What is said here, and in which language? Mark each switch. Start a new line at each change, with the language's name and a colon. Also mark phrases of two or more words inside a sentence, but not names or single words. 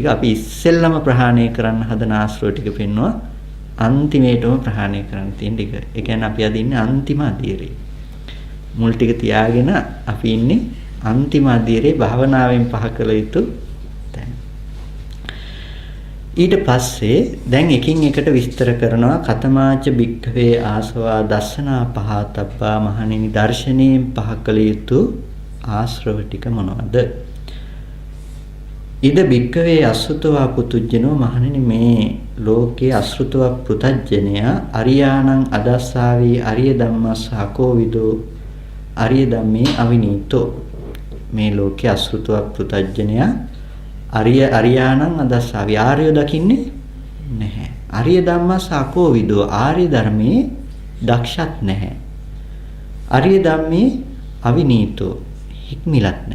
Sinhala: අපි ඉස්සෙල්ලම ප්‍රහාණය කරන්න හදන ආශ්‍රව ටික පෙන්වනවා අන්තිමේටම ප්‍රහාණය කරන්න තියෙන ටික. ඒ කියන්නේ අපි අද ඉන්නේ අන්තිම අධීරේ. මුල් ටික තියාගෙන අපි ඉන්නේ අන්තිම අධීරේ භාවනාවෙන් පහ කළ යුතු තැන. ඊට පස්සේ දැන් එකින් එකට විස්තර කරනවා
Pali: කතමාච භික්ඛවේ ආසවා දස්සනා පහතබ්බා
Sinhala: මහණෙනි දර්ශනයෙන් පහ කළ යුතු ආශ්‍රව ටික මොනවද?
Pali: ඉද භික්ඛවේ අසුතවා පුතුජනෝ
Sinhala: මහණෙනි මේ ලෝකයේ අසෘතව පෘතජ්ජනයා
Pali: අරියාණං අදස්සාවි අරිය ධම්මස් අකෝවිදෝ අරිය ධම්මේ අවිනීතෝ.
Sinhala: මේ ලෝකයේ අසෘතව පෘතජ්ජනයා
Pali: අරියාණං අදස්සාවි
Sinhala: ආර්යය දකින්නේ නැහැ.
Pali: අරිය ධම්මස් අකෝවිදෝ
Sinhala: ආර්ය ධර්මයේ දක්ෂත් නැහැ.
Pali: අරිය ධම්මේ අවිනීතෝ
Sinhala: හික්මිලත් නැහැ.